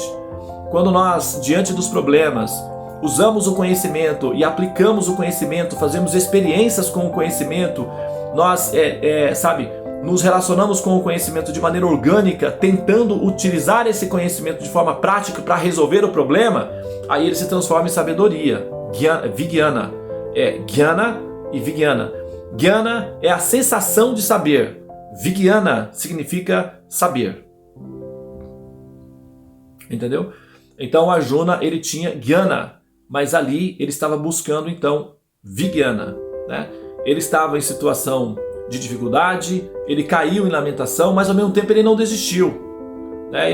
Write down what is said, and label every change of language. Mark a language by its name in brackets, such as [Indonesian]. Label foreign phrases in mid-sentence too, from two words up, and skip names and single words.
[Portuguese] Quando nós, diante dos problemas, usamos o conhecimento e aplicamos o conhecimento, fazemos experiências com o conhecimento, nós, nos relacionamos com o conhecimento de maneira orgânica, tentando utilizar esse conhecimento de forma prática para resolver o problema, aí ele se transforma em sabedoria. Vijnana. Jnana e Vijnana. Jnana é a sensação de saber. Vijnana significa saber. Entendeu? Então Arjuna, ele tinha Jnana, mas ali ele estava buscando então Vijnana, né? Ele estava em situação de dificuldade, ele caiu em lamentação, mas ao mesmo tempo ele não desistiu, né?